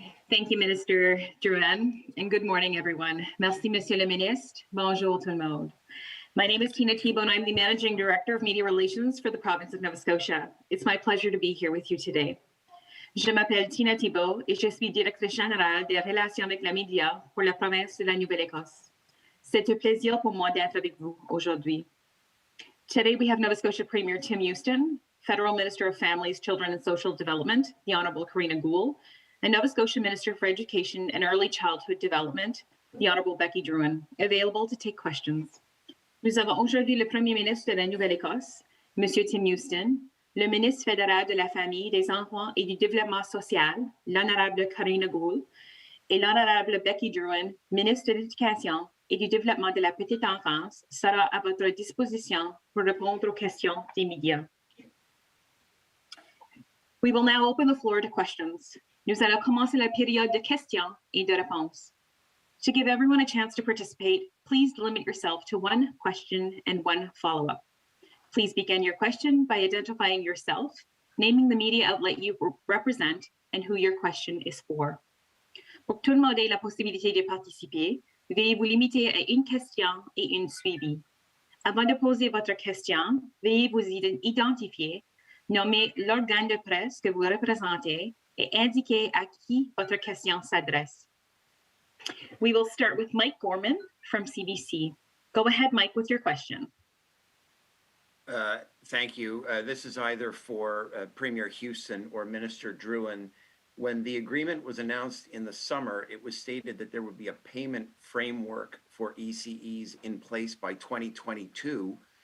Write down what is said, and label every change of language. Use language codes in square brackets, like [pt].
[en] Thank you, Minister Druhan, and good morning, everyone. [fr] Merci, Monsieur le Ministre. Bonjour tout le monde. [en] My name is Tina Thibault, and I'm the Managing Director of Media Relations for the province of Nova Scotia. It's my pleasure to be here with you today. [fr] Je m'appelle Tina Thibault et je suis Directrice Générale des Relations avec les médias pour la province de la Nouvelle-Écosse. C'est un plaisir pour moi d'être avec vous aujourd'hui. [en] Today we have Nova Scotia Premier Tim Houston, Federal Minister of Families, Children and Social Development, the Honourable Karina Gould, and Nova Scotia Minister for Education and Early Childhood Development, the Honourable Becky Druhan, available to take questions. [fr] Nous avons aujourd'hui le Premier ministre de la Nouvelle-Écosse, Monsieur Tim Houston, le ministre fédéral de la Famille, des Enfants et du Développement social, l'Honorable Karina Gould, et l'Honorable Becky Druhan, ministre de l'Éducation et du Développement de la Petite Enfance, sera à votre disposition pour répondre aux questions des médias. [en] We will now open the floor to questions. [fr] Nous allons commencer la période de questions et de réponses. [en] To give everyone a chance to participate, please limit yourself to one question and one follow-up. Please begin your question by identifying yourself, naming the media outlet you represent, and who your question is for. [fr] Pour que tout le monde ait la possibilité de participer, veuillez vous limiter à une question et une suivie. Avant de poser votre question, veuillez vous identifier, nommer l'organe de presse que vous représentez et indiquer à qui votre question s'adresse. [en] We will start with Mike Gorman from CBC. Go ahead, Mike, with your question. Thank you. This is either for Premier Houston or Minister Druhan. When the agreement was announced in the summer, it was stated that there would be a payment framework for ECEs in place by 2022.